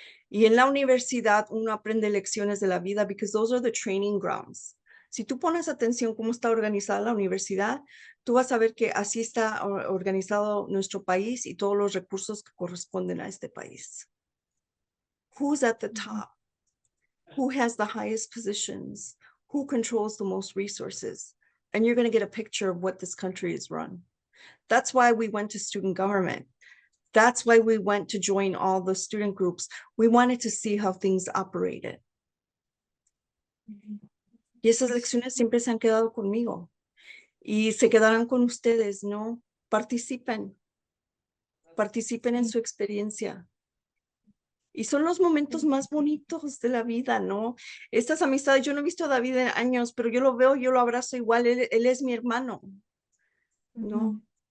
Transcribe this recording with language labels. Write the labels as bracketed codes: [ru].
[es] Y en la universidad uno aprende lecciones de la vida [en] because those are the training grounds. [es] Si tú pones atención cómo está organizada la universidad, tú vas a ver que así está organizado nuestro país y todos los recursos que corresponden a este país. [en] Who's at the top? Who has the highest positions? Who controls the most resources? And you're going to get a picture of what this country is run. That's why we went to student government. That's why we went to join all the student groups. We wanted to see how things operated. [es] Y esas lecciones siempre se han quedado conmigo. Y se quedarán con ustedes, ¿no? Participen en su experiencia. Y son los momentos más bonitos de la vida, ¿no? Estas amistades, yo no he visto a David en años, pero yo lo veo, yo lo abrazo igual, él es mi hermano, ¿no?